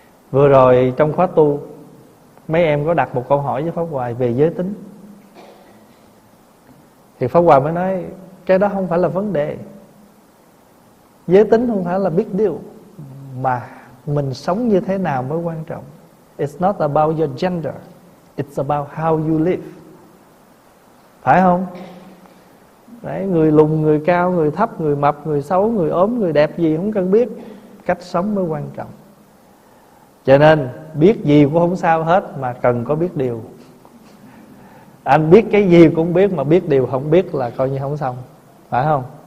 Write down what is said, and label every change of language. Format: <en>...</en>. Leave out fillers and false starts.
<vi>Vừa rồi trong khóa tu, mấy em có đặt một câu hỏi với Pháp Hòa về giới tính. Thì Pháp Hòa mới nói: cái đó không phải là vấn đề. Giới tính không phải là</vi> <en>big deal,</en> <vi>mà mình sống như thế nào mới quan trọng.</vi> <en>It's not about your gender, it's about how you live.</en> <vi>Phải không? Đấy, người lùn, người cao, người thấp, người mập, người xấu, người ốm, người đẹp gì không cần biết. Cách sống mới quan trọng. Cho nên biết gì cũng không sao hết, mà cần có biết điều. Anh biết cái gì cũng biết, mà biết điều không biết là coi như không xong. Phải không?</vi>